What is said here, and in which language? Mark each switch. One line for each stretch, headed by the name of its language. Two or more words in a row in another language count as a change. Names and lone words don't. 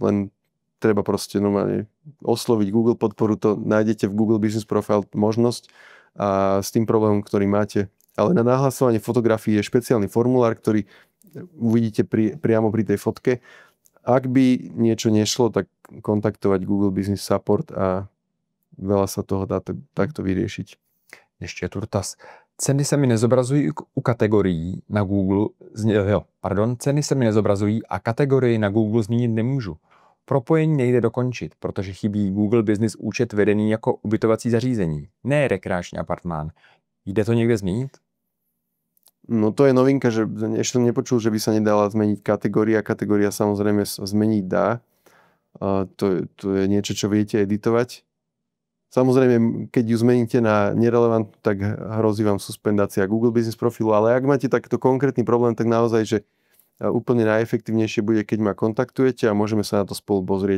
Slovak: Len treba proste normálne osloviť Google podporu, to nájdete v Google Business Profile možnosť a s tým problémom, ktorý máte. Ale na nahlasovanie fotografií je špeciálny formulár, ktorý uvidíte priamo pri tej fotke. Ak by niečo nešlo, tak kontaktovať Google Business Support a veľa sa toho dá takto vyriešiť.
Czech: Ještě je tu dotaz. Ceny se mi nezobrazují u kategorií na Google, ceny se mi nezobrazují a kategorii na Google změnit nemůžu. Propojení nejde dokončit, protože chybí Google Business účet vedený jako ubytovací zařízení, ne rekreační apartmán. Jde to někde změnit?
Slovak: No to je novinka, že ešte som nepočul, že by sa nedala zmeniť kategória. Kategória samozrejme zmeniť dá. To je niečo, čo viete editovať. Samozrejme, keď ju zmeníte na nerelevant, tak hrozí vám suspendácia Google Business profilu, ale ak máte takto konkrétny problém, tak naozaj, že úplne najefektívnejšie bude, keď ma kontaktujete a môžeme sa na to spolu pozrieť.